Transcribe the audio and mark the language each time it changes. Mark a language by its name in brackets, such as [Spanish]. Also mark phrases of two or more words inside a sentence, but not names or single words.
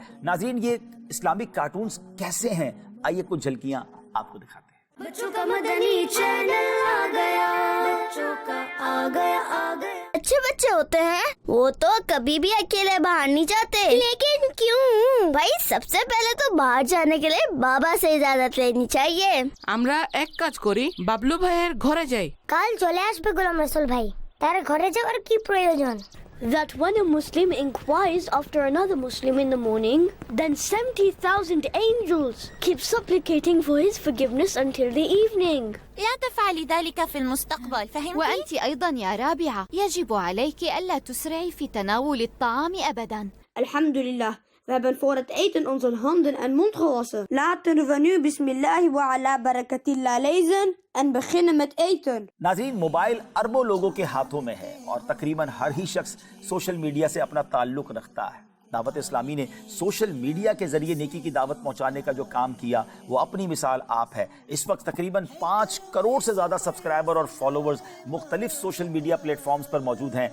[Urdu] ناظرین، یہ [English] Islamic cartoons [Urdu] کیسے ہیں، آئیے کچھ جھلکیاں آپ کو دکھاتے ہیں. بچوں کا مدنی چینل آ گیا، بچوں کا آ گیا. اچھے بچے ہوتے ہیں وہ تو کبھی بھی اکیلے باہر نہیں جاتے. لیکن کیوں بھائی? سب سے پہلے تو باہر جانے کے لیے بابا سے اجازت لینی چاہیے. [Bangla] আমরা এক কাজ করি, বাবলু ভাইয়ের ঘরে যাই। কাল চলে আসবে গোলাম রসুল ভাই। তার ঘরে যাওয়ার কি প্রয়োজন? [English] That when a Muslim inquires after another Muslim in the morning, then 70,000 angels keep supplicating for his forgiveness until the evening. [Arabic] لا تفعلي ذلك في المستقبل، فهمتي؟ وأنت أيضا يا رابعة يجب عليك ألا تسرعي في تناول الطعام أبدا. [Dutch] Alhamdulillah, we hebben voor het eten onze handen en mond gewassen. Laten we nu [Arabic] بسم الله وعلى بركة الله [Dutch] lezen en beginnen met eten. [Urdu] ناظرین، موبائل اربوں لوگوں کے ہاتھوں میں ہے اور تقریباً ہر ہی شخص [English] social media [Urdu] سے اپنا تعلق رکھتا ہے. دعوت اسلامی نے [English] social media [Urdu] کے ذریعے نیکی کی دعوت پہنچانے کا جو کام کیا وہ اپنی مثال آپ ہے. اس وقت تقریباً 5 کروڑ سے زیادہ سبسکرائبر اور فالوورز مختلف [English] social media platforms [Urdu] پر موجود ہیں.